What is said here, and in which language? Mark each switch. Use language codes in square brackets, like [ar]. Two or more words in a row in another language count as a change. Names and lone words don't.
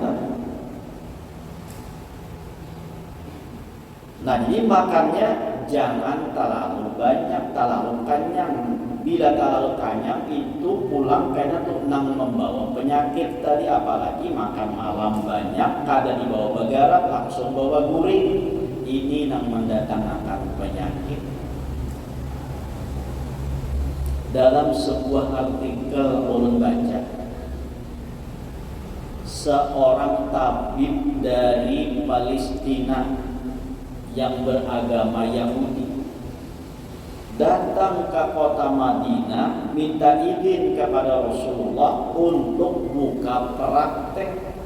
[id] Nah jadi makannya jangan terlalu banyak, terlalu kenyang. [bjn] Bila terlalu kenyang itu pulang karena tuh nang membawa penyakit tadi, apalagi makan malam banyak kada dibawa bagarak langsung bawa guring. [id] Ini yang mendatangkan penyakit. Dalam sebuah artikel ulun baca, seorang tabib dari Palestina yang beragama Yahudi datang ke kota Madinah minta izin kepada Rasulullah untuk buka praktek.